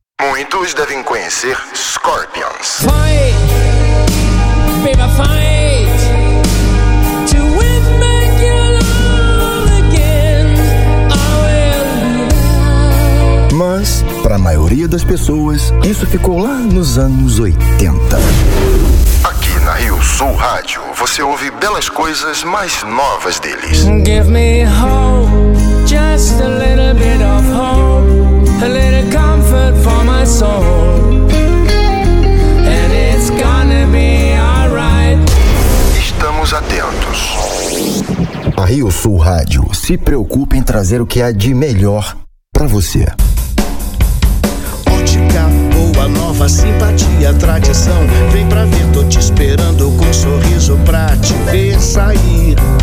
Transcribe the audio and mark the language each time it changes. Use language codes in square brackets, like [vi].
[pt] Muitos devem conhecer Scorpions. [en] Fight, baby, fight. To win back your love again, I will. [pt] Mas, para a maioria das pessoas, isso ficou lá nos anos 80. Aqui na Rio Sul Rádio, você ouve belas coisas mais novas deles. [en] Give me hope, just a little bit of hope. A little comfort for my soul. And it's gonna be alright. [pt] Estamos atentos. A Rio Sul Rádio se preocupa em trazer o que há de melhor pra você. Ótica boa, nova simpatia, tradição. Vem pra ver, tô te esperando com um sorriso pra te ver sair.